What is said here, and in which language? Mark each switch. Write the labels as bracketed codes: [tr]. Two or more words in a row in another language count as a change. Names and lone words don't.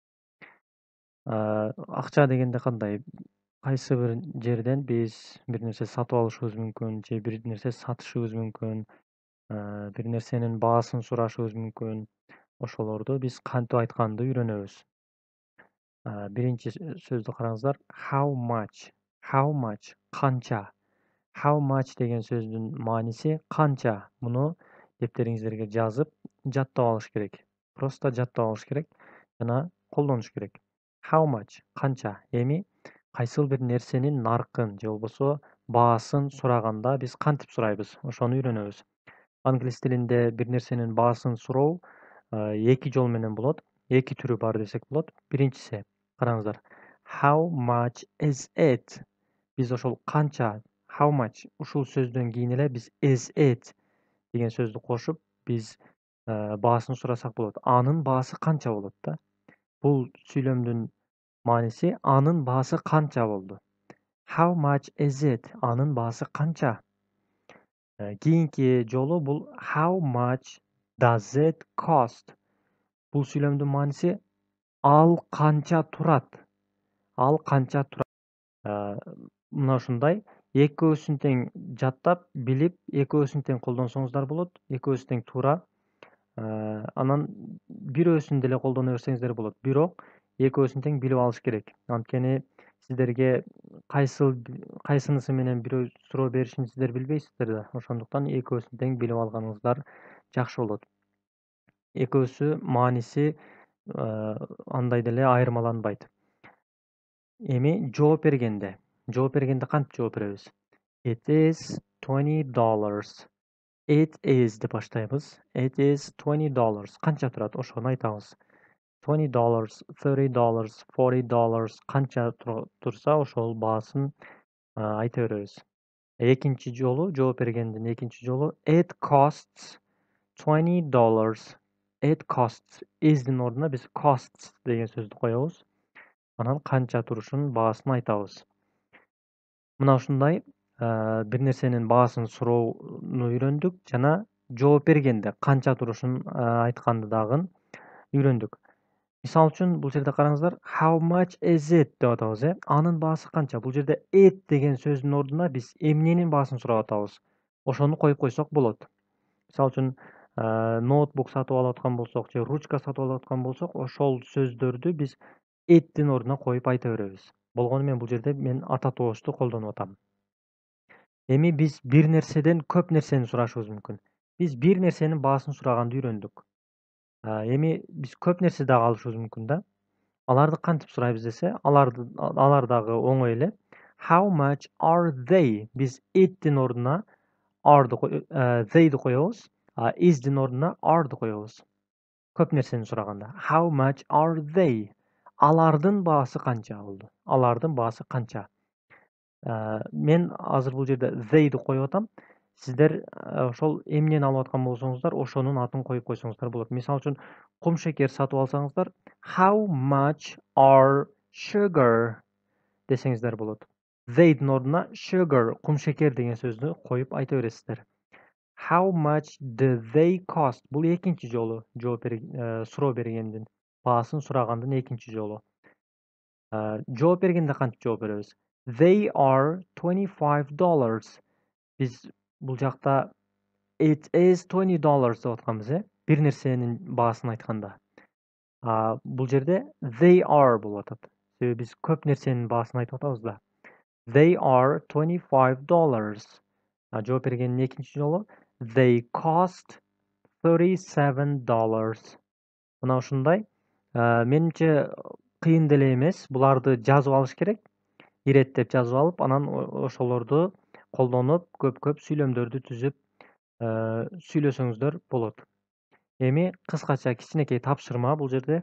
[ky] Акча дегенде кандай? Кайсы бир жерден биз бир нерсе сатып алышыбыз мүмкүн, же бир нерсе сатышыбыз мүмкүн, бир нерсенин баасын сурашыбыз мүмкүн. Ошолорду биз кантип айтканды үйрөнөбүз. Биринчи сөздү караңыздар. [en] How much? How much? Канча? How much [ky] деген сөздің мааниси қанша. Мұны дептериңиздерге жазып, жаттап алыш керек. Просто жаттап алыш керек жана колдонуш керек. [en] How much? [ky] Қанша. Эми кайсыл бир нерсенин наркын же болбосо баасын сураганда биз кантип сурайбыз? Ошону үйрөнөбүз. Англис тилинде бир нерсенин баасын суроо эки жол менен болот. Эки түрү бар десек болот. Биринчиси, караңыздар. [en] How much is it? [ky] Биз ошол канча, [en] how much [ky] ушул сөздөн кийин эле биз [en] is it [ky] деген сөздү кошуп, биз баасын сурасак болот. Анын баасы канча болот да? Бул сүйлөмдүн мааниси анын баасы канча болду. [en] How much is it? [ky] Анын баасы канча? Кийинки жолу бул [en] how much does it cost? [ky] Бул сүйлөмдүн мааниси ал канча турат? Ал канча турат? Мына ушундай экөөсүн тең жаттап, билип, экөөсүн тең колдонсоңуздар болот. Экөөсү тең туура. Анан бирөөсүн деле колдоно берсеңиздер болот. Бирок экөөсүн тең билип алыш керек. Анткени сиздерге кайсынысы менен бирөө суроо беришин сиздер билбейсиздер да. Ошондуктан экөөсүн тең билип алганыңыздар жакшы болот. Экөөсү мааниси андай деле айырмаланбайт. Эми жооп бергенде кантип жооп беребиз? [en] It is $20. It is [ky] деп баштайбыз. [en] It is $20. [ky] Канча турат? Ошону айтабыз. $20, $30, $40 канча турса, ошол баасын айта беребиз. Экинчи жолу, жооп бергендин экинчи жолу [en] it costs [ky] $20. [en] It costs [ky] is'дин ордуна биз costs деген сөздү коебуз. Анан канча турушун баасын айтабыз. Мына ушундай бир нерсенин баасын суроону үйрөндүк жана жооп бергенде канча турушун айтканды дагы үйрөндүк. Мисалы үчүн бул жерде караңыздар, [en] how much is it [ky] деп атабыз, Анын баасы канча? Бул жерде it деген сөздүн ордуна биз эмненин баасын сурап атабыз. Ошону коюп койсок болот. Мисалы үчүн ноутбук сатып алып аткан болсок, же ручка сатып алып аткан болсок, ошол сөздөрдү биз it'тин ордуна коюп айта беребиз. Болгону мен бул жерде мен ата тобушту колдонуп атам. Эми биз бир нерседен көп нерсени сурашыбыз мүмкүн. Биз бир нерсенин баасын сураганды үйрөндүк. Эми биз көп нерсе дагы алышыбыз мүмкүн да. Аларды кантип сурайбыз десе, алар дагы оңой эле. [en] How much are they? [ky] Биз it'тин ордуна they'ди коебуз, is'дин ордуна are'ды коебуз. Көп нерсени сураганда. [en] How much are they? [ky] Алардын баасы канча болду? Алардын баасы канча? Мен азыр бул жерде they'ди коюп атам. Сиздер ошол эмнени алып аткан болсоңуздар, ошонун атын коюп койсоңуздар болот. Мисалы үчүн, кумшекер сатып алсаңыздар, [en] how much are sugar [ky] десеңиздер болот. They'дин ордуна sugar, кумшекер деген сөздү коюп айта бересиздер. [en] How much do they cost? [ky] Бул экинчи жолу суроо бергендин, баасын сурагандын экинчи жолу. Жооп бергенде кантип жооп беребиз? [en] They are $25. [ky] Биз бул жакта [en] it is $20 [ky] деп атканбыз, бир нерсенин баасын айтканда. Бул жерде [en] they are [ky] болуп атат. Себеби биз көп нерсенин баасын айтып атабыз да. [en] They are $25. [ky] Жооп бергендин экинчи жолу [en] they cost $37. [ky] Мына ушундай. Менимче кыйын деле эмес. Буларды жазып алыш керек. Иреттеп жазып алып, анан ошолорду колдонуп, көп сүйлөмдөрдү түзүп сүйлөсөңүздөр болот. Эми кыскача кичинекей тапшырма бул жерде.